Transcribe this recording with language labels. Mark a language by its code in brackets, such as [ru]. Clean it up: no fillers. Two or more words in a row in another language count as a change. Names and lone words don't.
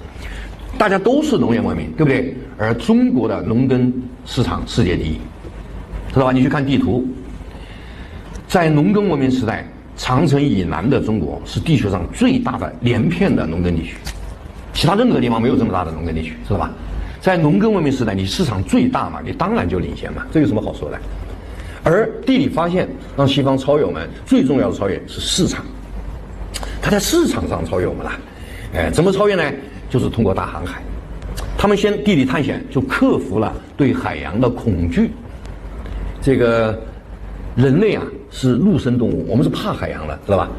[zh] 大家都是農業文明，對不對？而中國的農耕市場世界第一，知道吧？你去看地圖，在農耕文明時代，長城以南的中國是地球上最大的連片的農耕地區，其他任何地方沒有這麼大的農耕地區，知道吧？在農耕文明時代，你市場最大嘛，你當然就領先嘛，這有什麼好說的？而地理發現讓西方超越我們，最重要的超越是市場，它在市場上超越我們了。怎麼超越呢？就是通過大航海，他們先地理探險就克服了對海洋的恐懼。這個人類啊是陸生動物，我們是怕海洋的，知道吧？